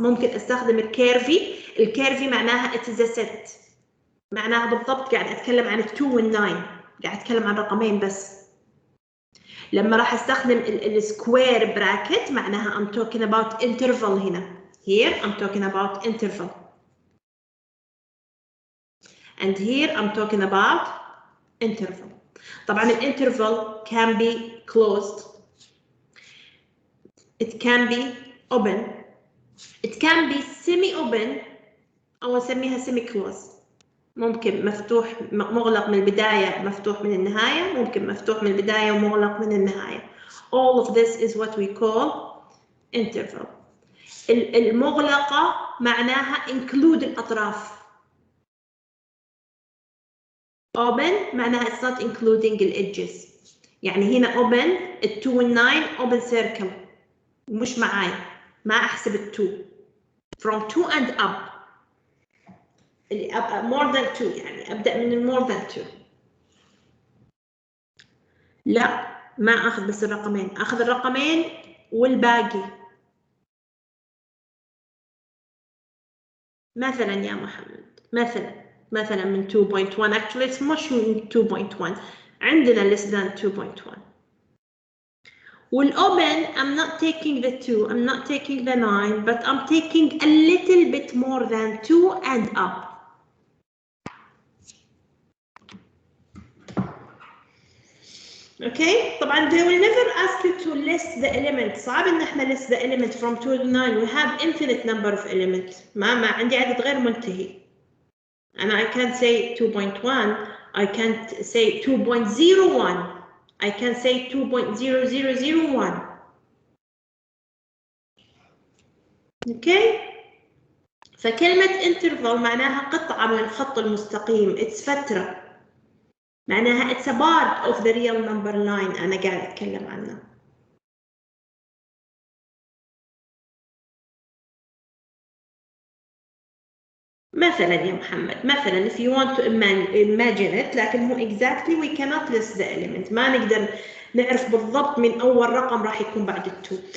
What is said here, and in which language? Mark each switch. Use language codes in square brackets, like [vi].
[ar] ممكن استخدم الكيرفي معناها [en] it is a set. [ar] معناها بالضبط قاعد أتكلم عن 2 وال 9. قاعد أتكلم عن رقمين بس. لما راح استخدم السكوير براكت معناها [en] I'm talking about interval [ar] هنا. [en] Here I'm talking about interval. And here I'm talking about interval. [ar] طبعا الانترفال [en] can be closed. It can be open. It can be semi-open [ar] أو نسميها [en] semi-closed. [ar] ممكن مفتوح مغلق من البداية مفتوح من النهاية. ممكن مفتوح من البداية ومغلق من النهاية. [en] All of this is what we call interval. [ar] المغلقة معناها [en] include [ar] الأطراف. [en] Open [ar] معناها [en] it's not including the edges. [ar] يعني هنا open 2 و 9 [en] open circle [ar] مش معاي ما أحسب 2. [en] from 2 and up. اللي more than 2 [ar] يعني أبدأ من [en] more than 2. [ar] لا ما أخذ بس الرقمين، أخذ الرقمين والباقي. مثلا يا محمد مثلا من 2.1 [en] actually it's much [ar] من 2.1 عندنا [en] less than [ar] 2.1. [en] والopen I'm not taking the 2, I'm not taking the 9, but I'm taking a little bit more than 2 and up. Okay, [ar] طبعا [en] they will never ask you to list the element. [ar] صعب ان احنا [en] list the element from 2 to 9. We have infinite number of elements. [ar] ما عندي عدد غير منتهي. [en] And I can't say 2.1, I can't say 2.01, I can say 2.0001. Okay? [ar] فكلمة interval معناها قطعة من الخط المستقيم. [en] It's فترة. معناها it's a part of the real number line [ar] أنا قاعد أتكلم عنه. مثلا يا محمد مثلا [en] if you want to imagine it [ar] لكن مو [en] exactly we cannot list the element. [ar] ما نقدر نعرف بالضبط من أول رقم راح يكون بعد ال 2.